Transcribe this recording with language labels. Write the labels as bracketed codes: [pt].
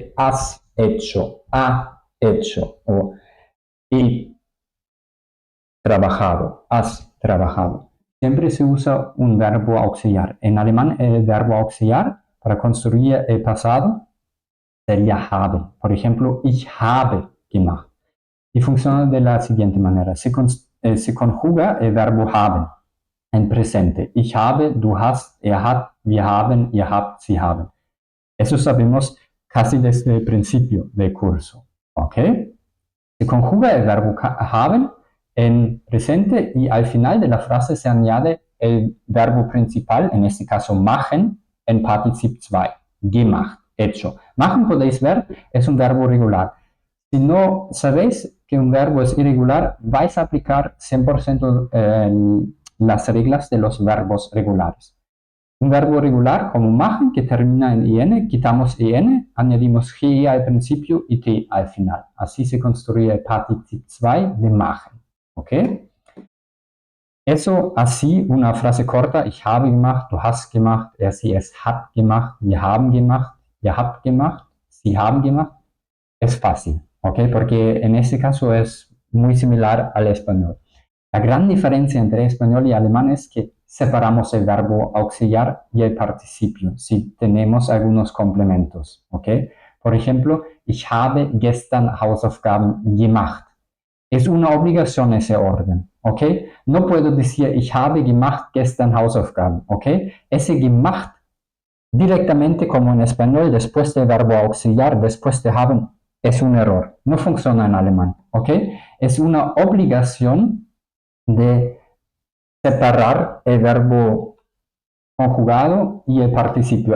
[es] Has hecho, ha hecho, o he trabajado, has trabajado. Siempre se usa un verbo auxiliar. En alemán el verbo auxiliar para construir el pasado sería haben. Por ejemplo, [de] ich habe gemacht. [es] Y funciona de la siguiente manera. Se conjuga el verbo haben en presente. [de] Ich habe, du hast, er hat, wir haben, ihr habt, sie haben. [es] Eso sabemos casi desde el principio del curso. ¿Ok? Se conjuga el verbo haben en presente y al final de la frase se añade el verbo principal, en este caso machen, en Partizip 2. Gemacht, hecho. Machen, podéis ver, es un verbo regular. Si no sabéis que un verbo es irregular, vais a aplicar 100% las reglas de los verbos regulares. Un verbo regular como machen, que termina en in, quitamos en, añadimos ge al principio y t al final. Así se construye el Partizip 2 de machen. ¿Ok? Eso así, una frase corta, [de] ich habe gemacht, du hast gemacht, er, sie, es hat gemacht, wir haben gemacht, ihr habt gemacht, sie haben gemacht, [es] es fácil, ¿ok? Porque en este caso es muy similar al español. La gran diferencia entre español y alemán es que separamos el verbo auxiliar y el participio si tenemos algunos complementos, ¿ok? Por ejemplo, [de] ich habe gestern Hausaufgaben gemacht. [es] Es una obligación ese orden, ¿ok? No puedo decir [de] ich habe gemacht gestern Hausaufgaben, [es] ¿ok? Ese gemacht directamente como en español después del verbo auxiliar, después de haben, es un error. No funciona en alemán, ¿ok? Es una obligación de separar el verbo conjugado y el participio.